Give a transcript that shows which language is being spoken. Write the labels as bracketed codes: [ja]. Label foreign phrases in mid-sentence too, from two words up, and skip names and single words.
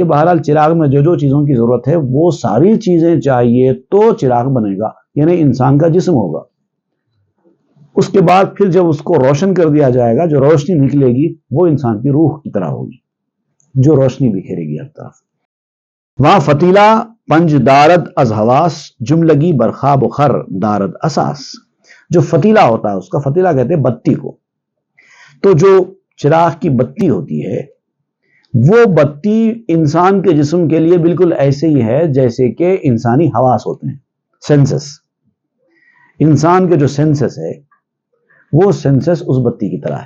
[ur] بہرحال چراغ میں جو چیزوں کی ضرورت ہے وہ ساری چیزیں چاہیے تو چراغ بنے گا، یعنی انسان کا جسم ہوگا۔ اس کے بعد پھر جب اس کو روشن کر دیا جائے گا، جو روشنی نکلے گی وہ انسان کی روح کی طرح ہوگی جو روشنی بکھیرے گی ہر طرف۔ [fa] وہاں فتیلہ پنج دارد از حواس، جملگی برخاب و خر دارد اساس۔ [ur] جو فتیلہ ہوتا ہے، اس کا فتیلہ کہتے ہیں بتی کو۔ تو جو چراغ کی بتی ہوتی ہے وہ بتی انسان کے جسم کے لیے بالکل ایسے ہی ہے جیسے کہ انسانی حواس ہوتے ہیں، سینسس۔ انسان کے جو سینسس ہے وہ سینسس اس بتی کی طرح ہے۔